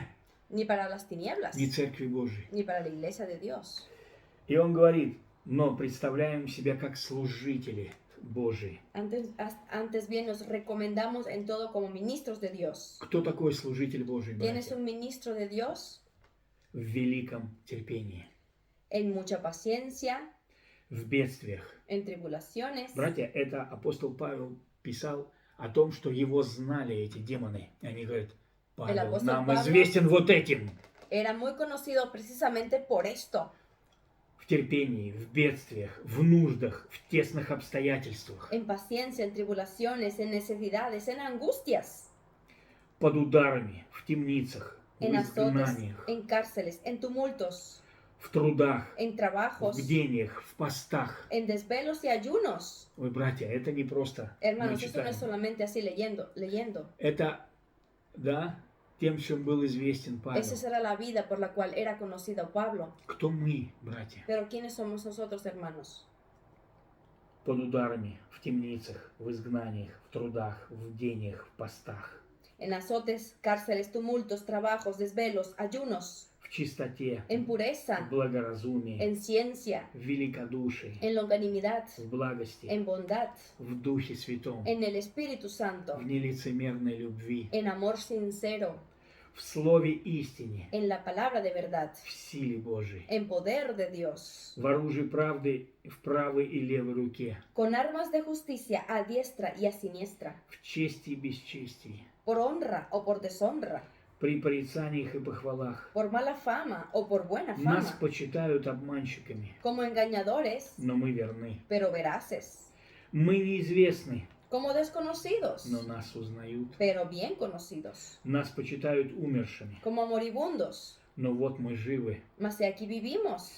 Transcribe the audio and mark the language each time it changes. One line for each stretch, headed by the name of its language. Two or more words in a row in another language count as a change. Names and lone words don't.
Spanish: ni para las tinieblas,
Russian: ни Церкви Божией.
Spanish: ni para la iglesia de Dios.
Russian: И он говорит, но представляем себя как служители Божии.
Spanish: Antes bien nos recomendamos en todo como ministros de Dios.
Russian: Кто такой служитель Божий,
Spanish: ¿Quién es
Russian: братья?
Spanish: un ministro de Dios?
Russian: В великом терпении,
Spanish: En mucha paciencia,
Russian: в бедствиях.
Spanish: en tribulaciones.
Russian: Братья, это апостол Павел писал о том, что его знали эти демоны. И они говорят, Павел апостол нам Павел известен вот этим.
Spanish: Era muy conocido precisamente por esto.
Russian: В терпении, в бедствиях, в нуждах, в тесных обстоятельствах.
Spanish: En paciencia, en tribulaciones, en necesidades, en angustias,
Russian: Под ударами, в темницах, в
Spanish: en azotes,
Russian: изгнаниях,
Spanish: en cárceles, en tumultos,
Russian: в трудах,
Spanish: en
Russian: в
Spanish: trabajos,
Russian: бдениях, в постах.
Spanish: en desvelos y ayunos.
Russian: Ой, братья, это не просто мы
Spanish: Hermanos, esto no es
Russian: читаем.
Spanish: solamente así leyendo.
Russian: Это, да, тем, чем был известен Павел.
Spanish: Esa era la vida por la cual era conocido Pablo.
Russian: Кто мы, братья?
Spanish: Pero ¿quiénes somos nosotros, hermanos?
Russian: Под ударами, в темницах, в изгнаниях, в трудах, в бдениях, в постах.
Spanish: En azotes, cárceles, tumultos, trabajos, desvelos, ayunos,
Russian: В чистоте,
Spanish: en
Russian: в
Spanish: pureza,
Russian: благоразумии,
Spanish: en ciencia,
Russian: в великодушии,
Spanish: en longanimidad,
Russian: в благости,
Spanish: en bondad,
Russian: в Духе Святом,
Spanish: en el Espíritu Santo,
Russian: в нелицемерной любви,
Spanish: en amor sincero,
Russian: в Слове истине,
Spanish: en la palabra de verdad,
Russian: в силе Божией,
Spanish: en poder de Dios,
Russian: в оружии правды в правой и левой руке,
Spanish: con armas de justicia a diestra y a siniestra,
Russian: в чести и бесчестии,
Spanish: por honra o por deshonra,
Russian: при порицаниях и похвалах.
Spanish: por mala fama o por buena
Russian: Нас
Spanish: fama,
Russian: почитают обманщиками,
Spanish: como engañadores,
Russian: но мы верны.
Spanish: pero veraces,
Russian: Мы неизвестны,
Spanish: como desconocidos,
Russian: но нас узнают.
Spanish: pero bien conocidos,
Russian: Нас почитают умершими,
Spanish: como moribundos,
Russian: но вот мы живы.
Spanish: mas si aquí vivimos,